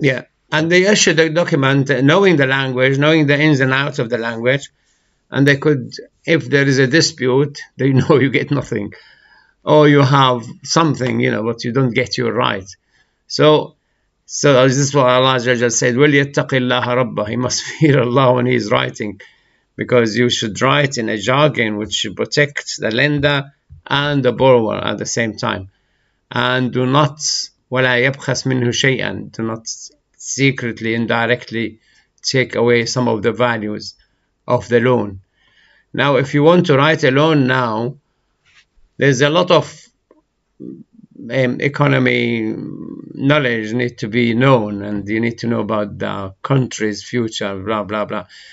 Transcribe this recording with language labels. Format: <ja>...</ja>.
<en>Yeah, and they issued the document knowing the language, knowing the ins and outs of the language, and they could, if there is a dispute, they know you get nothing, or you have something, but you don't get your right. So this is what Allah said,</en> <ar>وَلْيَتَّقِ اللَّهَ رَبَّهُ.</ar> <en>He must fear Allah when he is writing, because you should write in a jargon which protects the lender and the borrower at the same time. And do not</en> <ar>وَلَا يَبْخَسْ مِنْهُ شَيْئًا.</ar> <en>Do not secretly, indirectly take away some of the values of the loan. Now, if you want to write a loan now, there's a lot of economy knowledge need to be known, and you need to know about the country's future, blah, blah, blah.</en>